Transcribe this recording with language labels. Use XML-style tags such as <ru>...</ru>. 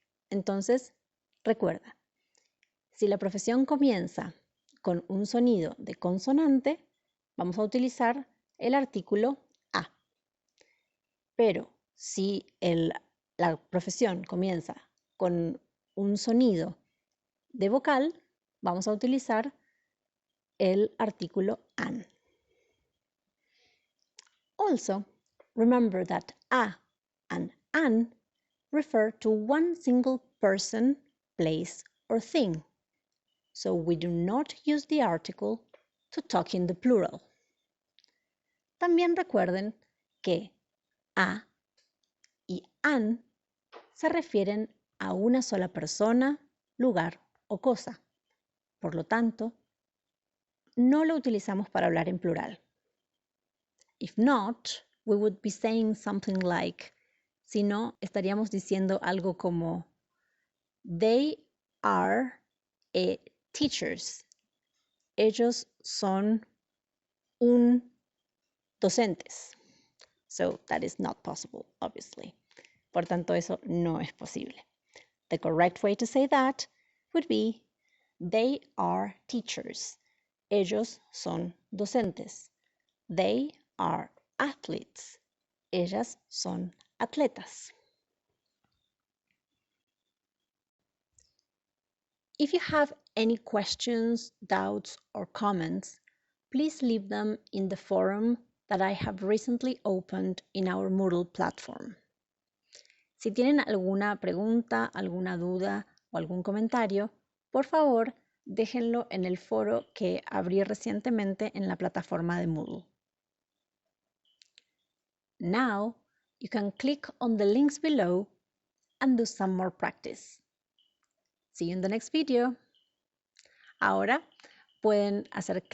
<es>Entonces, recuerda, si la profesión comienza con un sonido de consonante, vamos a utilizar el artículo a. Pero si la profesión comienza con un sonido de vocal, vamos a utilizar el artículo an.</es> <en>Also, remember that a and an refer to one single person, place, or thing. So we do not use the article to talk in the plural.</en> <es>También recuerden que a y an se refieren a una sola persona, lugar o cosa. Por lo tanto, no lo utilizamos para hablar en plural.</es> <en>If not, we would be saying something like,</en> <es>si no, estaríamos diciendo algo como,</es> <en>they are teachers.</en> <es>Ellos son docentes.</es> <en>So that is not possible, obviously.</en> <es>Por tanto, eso no es posible.</es> <en>The correct way to say that would be, they are teachers.</en> <es>Ellos son docentes.</es> <en>They are athletes.</en> <es>Ellas son atletas.</es> <en>If you have any questions, doubts, or comments, please leave them in the forum that I have recently opened in our Moodle platform.</en> <es>Si tienen alguna pregunta, alguna duda o algún comentario, por favor, déjenlo en el foro que abrí recientemente en la plataforma de Moodle.</es> <en>Now, you can click on the links below and do some more practice. See you in the next video.</en> <es>Ahora pueden hacer clic en los enlaces que se encuentran debajo de este video</es>